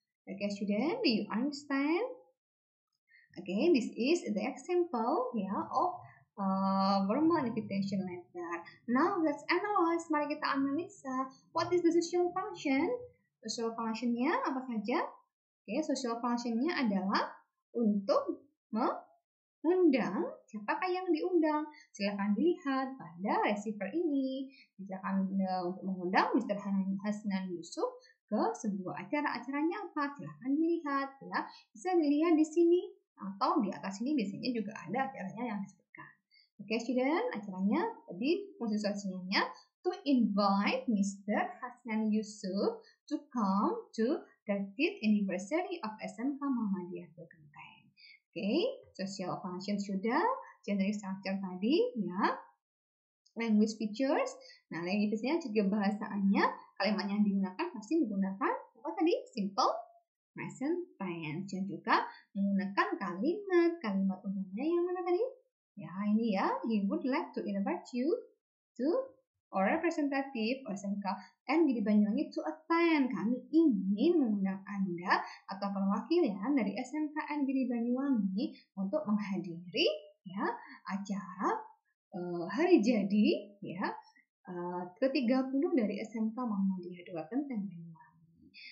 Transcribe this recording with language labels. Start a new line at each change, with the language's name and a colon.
English: Okay, student, do you understand? Okay, this is the example, ya, of formal invitation letter. Now let's analyze.
Indonesian: Mari kita analisa.
English: What is the social function?
Indonesian: Social functionnya apa saja? Oke, social functionnya adalah untuk mengundang. Siapakah yang diundang? Silakan dilihat pada receiver ini. Silakan untuk mengundang Mr. Hasnan Yusuf ke sebuah acaranya apa? Silakan dilihat, ya. Bisa dilihat di sini atau di atas ini biasanya juga ada acaranya yang disebutkan. Oke, student, acaranya tadi fungsi sosialnya
English: to invite Mr. Hasnan Yusuf to come to 30th anniversary of SMK Muhammadiyah Genteng.
Indonesian: Oke, social function sudah, generic structure tadi, ya. Language features. Nah, language-nya juga bahasaannya, kalimat yang digunakan pasti menggunakan apa tadi? Simple present tense, dan juga menggunakan kalimat undangnya yang mana tadi? Ya, ini ya.
English: He would like to invite you to or representative SMK Negeri Banyuwangi to attend.
Indonesian: Kami ingin mengundang Anda atau perwakilan dari SMK Negeri Banyuwangi untuk menghadiri, ya, acara hari jadi, ya, ke-30 dari SMK Muhammadiyah 2 Genteng Banyuwangi.